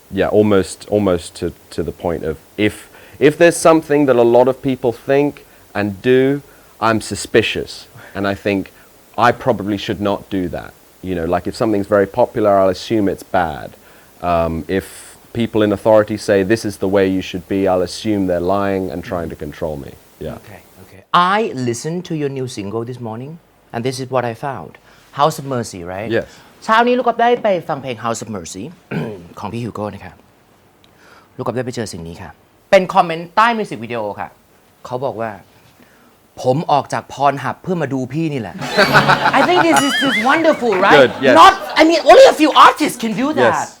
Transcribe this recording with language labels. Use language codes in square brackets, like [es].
[en] Almost to the point of if there's something that a lot of people think and do, I'm suspicious, and I think I probably should not do that. Like if something's very popular, I'll assume it's bad. If people in authority say this is the way you should be, I'll assume they're lying and trying to control me. Yeah. Okay. I listened to your new single this morning, and this is what I found. House of Mercy, right? Yes. [th] เช้านี้ลูกกับได้ไปฟังเพลง House of Mercy ของพี่ฮิวโก้นะคะลูกกับได้ไปเจอสิ่งนี้ค่ะเป็นคอมเมนต์ใต้มิวสิกวิดีโอค่ะเขาบอกว่าผมออกจากพรหับเพื่อมาดูพี่นี่แหละ [en] I think this is wonderful, right? Good, yes. Only a few artists can do that.